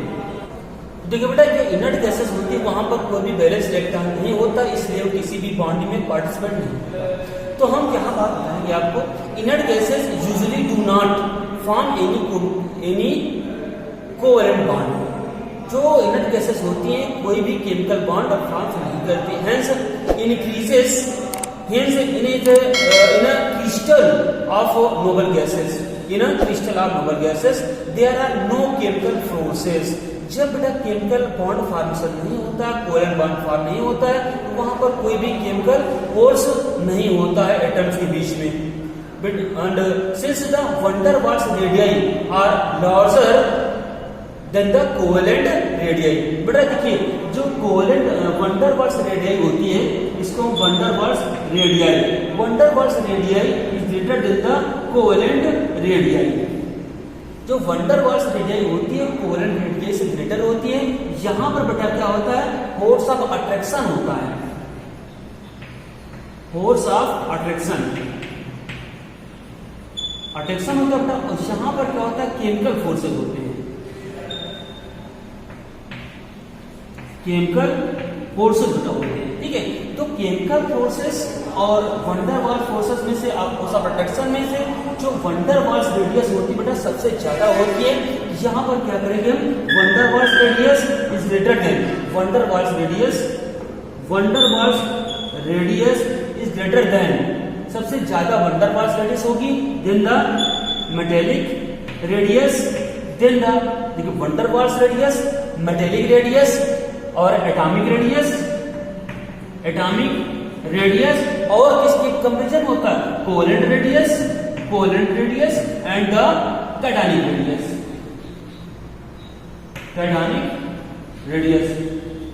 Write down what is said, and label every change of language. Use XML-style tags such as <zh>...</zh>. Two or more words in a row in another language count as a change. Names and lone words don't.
<hi>देखिए बेटा जो</hi> <en>inert gases</en> <hi>होती है वहां पर कोई भी</hi> <en>balance electron</en> <hi>नहीं होता, इसलिए वो किसी भी बॉन्ड में पार्टिसिपेट नहीं होता। तो हम यहाँ बात बताएंगे आपको,</hi> <en>inert gases usually do not form any covalent bond.</en> <hi>जो</hi> <en>inert gases</en> <hi>होती हैं कोई भी</hi> <en>chemical bond</en> <hi>फॉर्म नहीं करती।</hi> <en>hence increases Hence, in a crystal of noble gases, there are no chemical forces.</en> <hi>जब बेटा</hi> <en>chemical bond formation</en> <hi>नहीं होता,</hi> <en>covalent bond form</en> <hi>नहीं होता है, तो वहां पर कोई भी</hi> <en>chemical force</en> <hi>नहीं होता है एटम्स के बीच में।</hi> <en>And since the van der Waals radii are larger than the covalent radii,</en> <hi>बेटा देखिए जो</hi> <en>कोवैलेंट van der Waals radii</en> <hi>होती है इसको</hi> <en>van der Waals radii, van der Waals radii is greater than the covalent radii।</en> <hi>जो</hi> <en>van der Waals radii</en> <hi>होती है</hi> <en>covalent radii</en> <hi>से ग्रेटर होती है। यहाँ पर बेटा क्या होता है,</hi> <en>force of attraction</en> <hi>होता है,</hi> <en>force of attraction</en> <hi>होता है बेटा। यहाँ पर क्या होता है,</hi> <en>chemical forces</en> <hi>होते हैं,</hi> <en>chemical forces</en> <hi>बेटा होते हैं, ठीक है। तो</hi> <en>chemical forces</en> <hi>और</hi> <en>van der Waals forces</en> <hi>में से</hi> <en>force of attraction</en> <hi>में से जो</hi> <en>van der Waals radius</en> <hi>होती है बेटा सबसे ज्यादा होती है। यहाँ पर क्या करेंगे हम,</hi> <en>van der Waals radius is greater than, van der Waals रेडियस is greater than,</en> <hi>सबसे ज्यादा</hi> <en>van der Waals radius होगी, then the metallic radius, then the देखिए van der Waals radius, metallic radius और atomic radius</en> <hi>और किसके कंपैरिजन होता है,</hi> <en>covalent radius and the cationic radius.</en>